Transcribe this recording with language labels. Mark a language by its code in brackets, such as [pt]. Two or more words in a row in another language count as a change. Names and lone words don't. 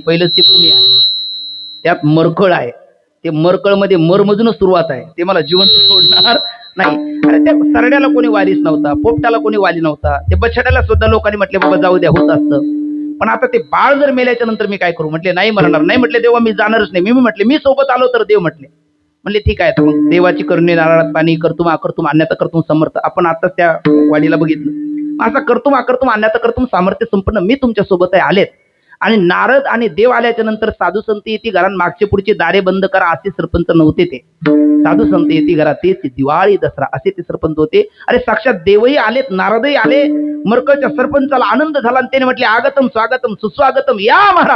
[mr] पहिलंच ते पुणे आहे, त्यात मरकळ आहे, ते मरकळ मध्ये मरमधूनच सुरुवात आहे, ते मला जिवंत सोडणार नाही. अरे त्या सरड्याला कोणी वारीस नव्हता, पोपटाला कोणी वाली नव्हता, ते बछड्याला सुद्धा लोकांनी म्हटले बाबा जाऊ द्या, होत असतं. पण आता ते बाळ जर मेल्याच्या नंतर मी काय करू? म्हटले नाही मरणार नाही. म्हटले देवा मी जाणारच नाही. मी म्हटले मी सोबत आलो तर. देव म्हणले ठीक आहे. तर मग देवाची करणे नारळात पाणी, [sa] कर्तुम अकर्तुम अन्यथा कर्तुम समर्थ. [mr] आपण आताच त्या वाडीला बघितलं. असा [sa] कर्तुम अकर्तुम अन्यथा कर्तुम [mr] सामर्थ्य संपन्न मी तुमच्या सोबत आहे. आलेत. आणि नारद आणि देव आल्याच्या नंतर साधू संत येती घरात, मागचे पुढचे दारे बंद करा असे सरपंच नव्हते ते. साधू संत येती घरात, तेच दिवाळी दसरा असे ते सरपंच होते. अरे साक्षात देवही आलेत, नारदही आले. मरकळच्या सरपंचाला आनंद झाला, आणि त्याने म्हटले [sa] आगतम स्वागतम सुस्वागतम, [mr] या महाराज.